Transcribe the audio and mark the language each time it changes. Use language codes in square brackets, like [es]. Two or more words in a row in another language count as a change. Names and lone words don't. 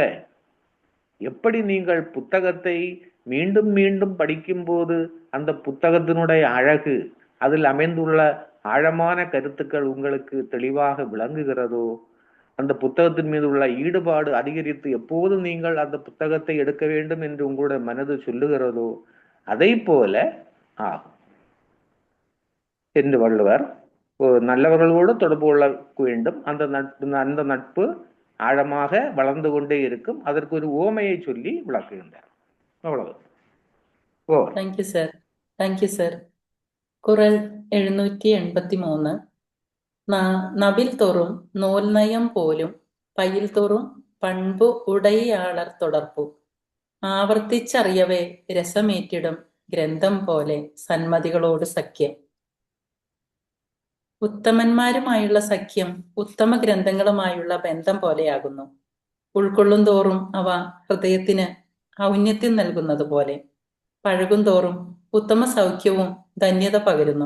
[ta] எப்படி நீங்கள் புத்தகத்தை மீண்டும் மீண்டும் படிக்கும்போது அந்த புத்தகத்தினுடைய அழகு, அதில் அமைந்துள்ள ஆழமான கருத்துக்கள் உங்களுக்கு தெளிவாக விளங்குகிறதோ, அந்த புத்தகத்தின் மீது உள்ள ஈடுபாடு அதிகரித்து எப்போதும் நீங்கள் அந்த புத்தகத்தை எடுக்க வேண்டும் என்று உங்களுடைய மனது சொல்லுகிறதோ, அதை போல ஆகும் என்று வள்ளுவர் நல்லவர்களோடு தொடர்பு கொள்ள வேண்டும். அந்த நட்பு ஆழமாக வளர்ந்து கொண்டே இருக்கும். அதற்கு ஒரு உவமையை சொல்லி விளக்குகின்றார். அவ்வளவு. [en] Thank you sir. Thank you sir. [ta] குறள் 783. நவில் தொறும் நூல் நயம் போலும் பயில் தொறும் பண்பு உடையாளർ தொடர்பு [ml] ആവർത്തിച്ചറിയവേ രസമേറ്റിടും ഗ്രന്ഥം പോലെ സന്മതികളോട് സഖ്യം. ഉത്തമന്മാരുമായുള്ള സഖ്യം ഉത്തമ ഗ്രന്ഥങ്ങളുമായുള്ള ബന്ധം പോലെയാകുന്നു. ഉൾക്കൊള്ളും തോറും അവ ഹൃദയത്തിന് ഔന്നത്യം നൽകുന്നത് പോലെ പഴകും തോറും ഉത്തമ സൗഖ്യവും ധന്യത പകരുന്നു.